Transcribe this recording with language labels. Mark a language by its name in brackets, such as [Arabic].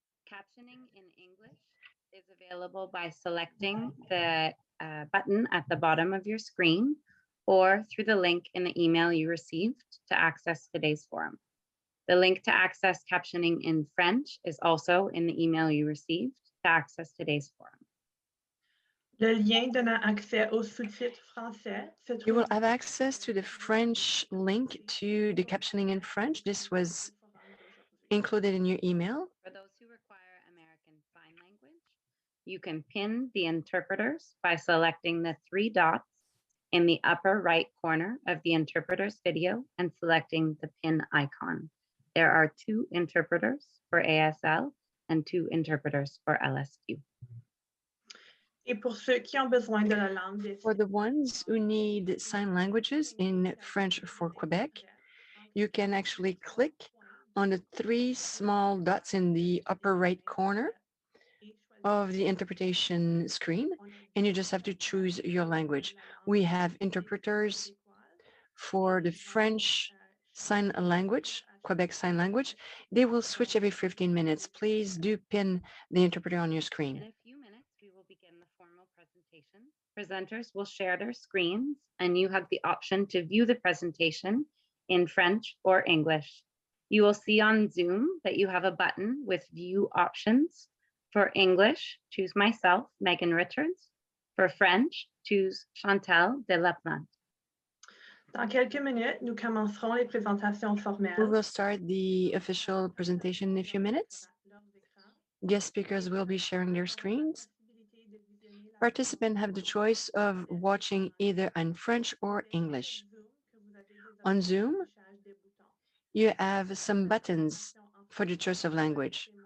[English] Captioning in English is available by selecting the button at the bottom of your screen or through the link in the email you received to access today's forum. The link to access captioning in French is also in the email you received to access today's forum. [French] Le lien donnant accès aux sous-titres français se trouve. [English] You will have access to the French link to the captioning in French. This was included in your email. For those who require American Sign Language, you can pin the interpreters by selecting the three dots in the upper right corner of the interpreter's video and selecting the pin icon. There are 2 interpreters for ASL and 2 interpreters for LSQ. [French] Et pour ceux qui ont besoin de la langue des [English] For the ones who need sign languages in French for Quebec, you can actually click on the 3 small dots in the upper right corner of the interpretation screen, and you just have to choose your language. We have interpreters for the French Sign Language, Quebec Sign Language. They will switch every 15 minutes. Please do pin the interpreter on your screen. In a few minutes, we will begin the formal presentation. Presenters will share their screens, and you have the option to view the presentation in French or English. You will see on Zoom that you have a button with view options. For English, choose myself, Megan Richards. For French, choose Chantal de la Plante. [French] Dans quelques minutes, nous commencerons les présentations formelles. [English] We will start the official presentation in a few minutes. Guest speakers will be sharing their screens. Participants have the choice of watching either in French or English. On Zoom, you have some buttons for the choice of language.